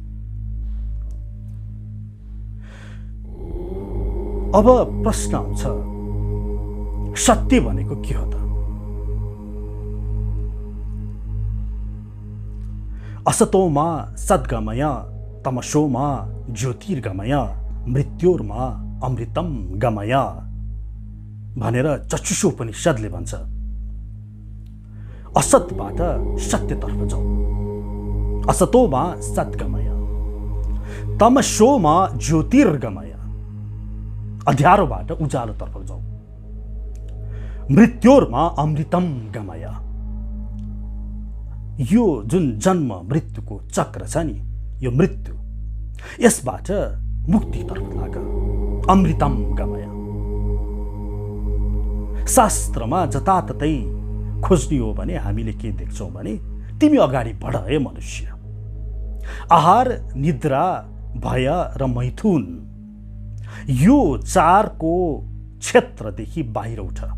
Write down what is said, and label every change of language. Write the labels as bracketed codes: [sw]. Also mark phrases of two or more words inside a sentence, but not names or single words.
[ne] अब प्रश्न आउँछ, सत्य भनेको के हो त? [sa] असतोमा सद्गमय, तमसोमा ज्योतिर्गमय, मृत्योर्मा अमृतम गमय [ne] भनेर चक्षुषो उपनिषदले भन्छ। असतबाट सत्यतर्फ जाऊ, [sa] असतोमा सद्गमय, तमसोमा ज्योतिर्गमय, [ne] अँध्यारोबाट उज्यालोतर्फ जाऊ, [sa] मृत्योर्मा अमृतम गमय। [ne] यो जुन जन्म मृत्युको चक्र छ नि, यो मृत्यु, यसबाट मुक्तितर्फ लाग, [sa] अमृतम गमय। [ne] शास्त्रमा जताततै खोज्ने हो भने हामीले के देख्छौँ भने, तिमी अगाडि बढ हे मनुष्य, आहार, निद्रा, भय र मैथुन, यो चारको क्षेत्रदेखि बाहिर उठ।